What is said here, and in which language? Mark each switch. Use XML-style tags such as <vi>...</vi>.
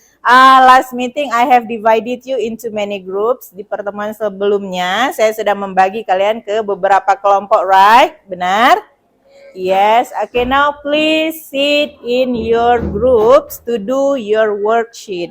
<en>Last meeting I have divided you into many groups.</en> <id>Di pertemuan sebelumnya saya sudah membagi kalian ke beberapa kelompok, right? Benar? Yes.</id> <en>Okay, now please sit in your groups to do your worksheet.</en>